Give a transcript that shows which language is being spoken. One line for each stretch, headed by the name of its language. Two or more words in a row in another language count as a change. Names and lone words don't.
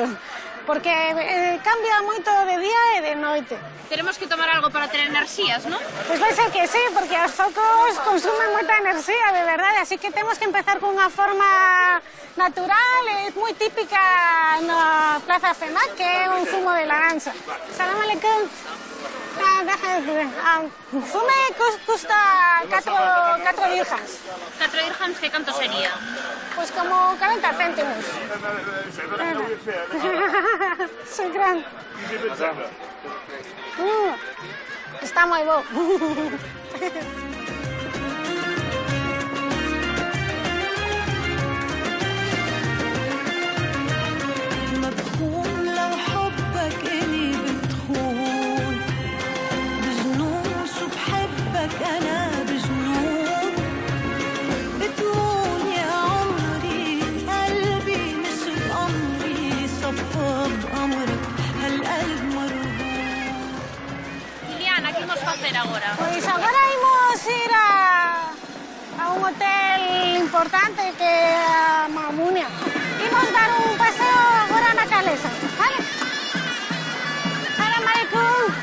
Galician: Porque cambia moito de día e de noite. Teremos que tomar algo para ter enerxías, non? Pois vai ser que sí, porque os focos consumen moita enerxía, de verdade. Así que temos que empezar con unha forma natural, é moi típica na Plaza Fenac, que é un zumo de laranxa.
Arabic: السلام عليكم.
Galician: Fume custa 4 dirhams. 4 dirhams, que canto sería? Pois como 40 céntimos. Shukran. Está moi bo.
Arabic: مدخون لو حبك إلي بتخون بجنون شو بحبك أنا بجنون بتقول يا عمري قلبي مش بأمري صفى بأمرك هالقلب مرهون.
Galician: Liliana, que imos facer agora? Pois agora imos ir a un hotel importante que é a Mamunia. Imos dar un paseo agora na calesa, vale?
Arabic: السلام عليكم.